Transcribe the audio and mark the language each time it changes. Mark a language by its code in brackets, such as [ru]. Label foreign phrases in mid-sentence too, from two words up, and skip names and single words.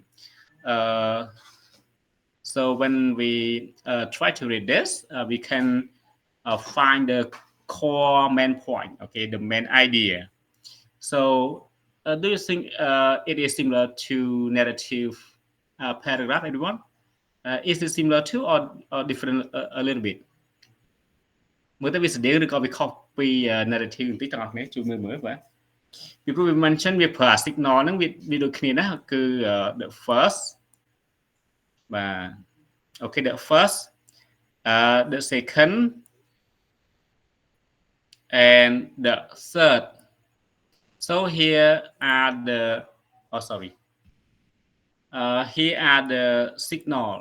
[en] Uh, so when we try to read this, we can find the core main point. Okay, the main idea. So, do you think it is similar to narrative paragraph, everyone? Is it similar to, or different a little bit? [km] មើលទៅវាស្តៀងឬក៏វាខុសពី narrative បន្តិចទាំងអស់គ្នាជួយមើលបាទពីព្រោះវា mention វាប្រើ signal ហ្នឹងវាដូចគ្នាណាគឺ [en] the first [km] បាទ [en] okay the first the second and the third. So here are the sorry, here are the signal.